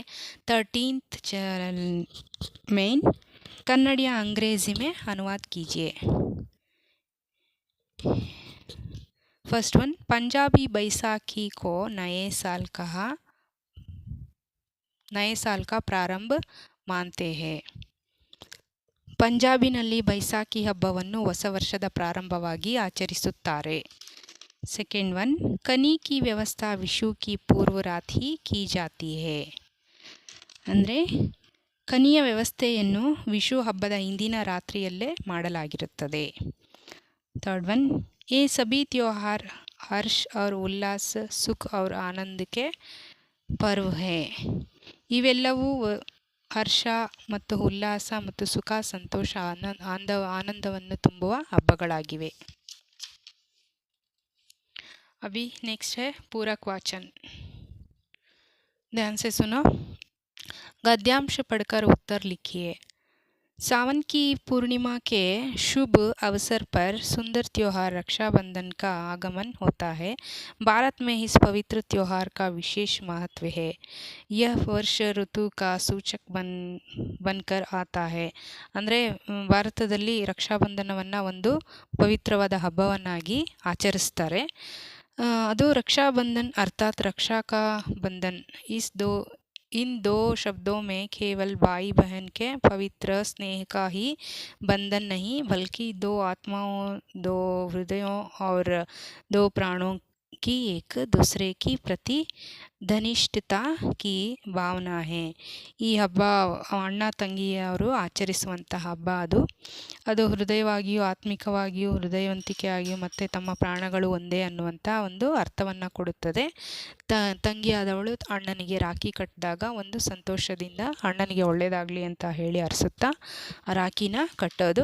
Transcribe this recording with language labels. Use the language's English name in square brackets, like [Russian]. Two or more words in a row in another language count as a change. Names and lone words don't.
[Hindi] 13th में कन्नड़ या अंग्रेजी में अनुवाद कीजिए। [English] first one [Hindi] पंजाबी बैसाखी को नए साल का प्रारंभ मानते हैं। [Kannada] ಪಂಜಾಬಿನಲ್ಲಿ ಬೈಸಾಖಿ ಹಬ್ಬವನ್ನು ಹೊಸ ವರ್ಷದ ಪ್ರಾರಂಭವಾಗಿ ಆಚರಿಸುತ್ತಾರೆ. [English] second one [Hindi] कनी की व्यवस्था विशु की पूर्व रात ही की जाती है. [Kannada] ಅಂದರೆ ಕನಿಯ ವ್ಯವಸ್ಥೆಯನ್ನು ವಿಶು ಹಬ್ಬದ ಹಿಂದಿನ ರಾತ್ರಿಯಲ್ಲೇ ಮಾಡಲಾಗಿರುತ್ತದೆ. [English] third one [Hindi] ये सभी त्योहार हर्ष और उल्लास, सुख और आनंद के पर्व है. [Kannada] ಇವೆಲ್ಲವೂ ಹರ್ಷ ಮತ್ತು ಉಲ್ಲಾಸ ಮತ್ತು ಸುಖ, ಸಂತೋಷ, ಆನಂದವನ್ನು ತುಂಬುವ ಹಬ್ಬಗಳಾಗಿವೆ. [Hindi] अभी नेक्स्ट है पूरक वाचन. ध्यान से सुनो. गद्यांश पढ़कर उत्तर लिखिए. सावन की पूर्णिमा के शुभ अवसर पर सुंदर त्योहार रक्षाबंधन का आगमन होता है. भारत में इस पवित्र त्योहार का विशेष महत्व है. यह वर्ष ऋतु का सूचक बनकर आता है. [Kannada] ಅಂದರೆ ಭಾರತದಲ್ಲಿ ರಕ್ಷಾಬಂಧನವನ್ನು ಒಂದು ಪವಿತ್ರವಾದ ಹಬ್ಬವನ್ನಾಗಿ ಆಚರಿಸ್ತಾರೆ. [Hindi] ಅದು रक्षाबंधन अर्थात रक्षा का बंधन. इन दो शब्दों में केवल भाई बहन के पवित्र स्नेह का ही बंधन नहीं, बल्कि दो आत्माओं, दो हृदयों और दो प्राणों की एक दूसरे की प्रति घनिष्ठता की ಭಾವನಾ है. [Kannada] ಈ ಹಬ್ಬ ಅಣ್ಣ ತಂಗಿಯವರು ಆಚರಿಸುವಂತಹ ಹಬ್ಬ. ಅದು ಹೃದಯವಾಗಿಯೂ ಆತ್ಮಿಕವಾಗಿಯೂ ಹೃದಯವಂತಿಕೆಯಾಗಿಯೂ ಮತ್ತು ತಮ್ಮ ಪ್ರಾಣಗಳು ಒಂದೇ ಅನ್ನುವಂಥ ಒಂದು ಅರ್ಥವನ್ನು ಕೊಡುತ್ತದೆ. ತಂಗಿಯಾದವಳು ಅಣ್ಣನಿಗೆ ರಾಖಿ ಕಟ್ಟಿದಾಗ ಒಂದು ಸಂತೋಷದಿಂದ ಅಣ್ಣನಿಗೆ ಒಳ್ಳೆಯದಾಗಲಿ ಅಂತ ಹೇಳಿ ಅರಸುತ್ತಾ ಆ ರಾಖಿನ ಕಟ್ಟೋದು.